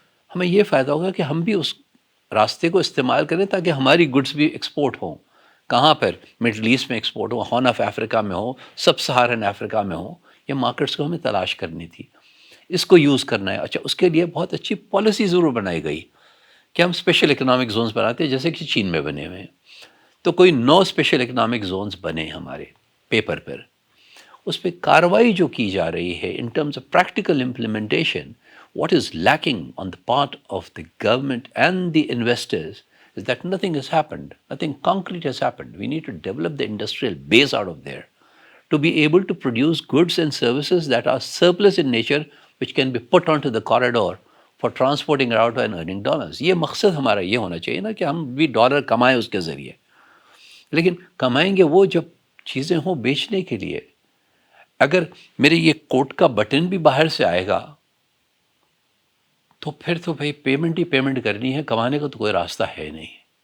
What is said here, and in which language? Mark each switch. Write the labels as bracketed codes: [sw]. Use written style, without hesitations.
[ur] ہمیں یہ فائدہ ہوگا کہ ہم بھی اس راستے کو استعمال کریں تاکہ ہماری گڈس بھی ایکسپورٹ ہوں۔ کہاں پر؟ مڈل ایسٹ میں export ہو، horn of Africa میں ہو، سب سہارن افریقہ میں ہو۔ یہ مارکیٹس کو ہمیں تلاش کرنی تھی، اس کو یوز کرنا ہے۔ اچھا، اس کے لیے بہت اچھی پالیسی ضرور بنائی گئی کہ ہم اسپیشل اکنامک زونز بناتے ہیں، جیسے کہ چین میں بنے ہوئے ہیں۔ تو کوئی 9 اسپیشل اکنامک زونز بنے ہمارے پیپر پر، اس پہ کاروائی جو کی جا رہی ہے [en] In terms of practical implementation, what is lacking on the part of the government and the investors is that nothing has happened, nothing concrete has happened. We need to develop the industrial base out of there to be able to produce goods and services that are surplus in nature, which can be put onto the corridor for transporting it out and earning dollars. [ur] یہ مقصد ہمارا یہ ہونا چاہیے نا کہ ہم بھی ڈالر کمائیں اس کے ذریعے، لیکن کمائیں گے وہ جب چیزیں ہوں بیچنے کے لیے۔ اگر میرے یہ کوٹ کا بٹن بھی باہر سے آئے گا تو پھر تو بھائی پیمنٹ ہی پیمنٹ کرنی ہے، کمانے کا تو کوئی راستہ ہے نہیں۔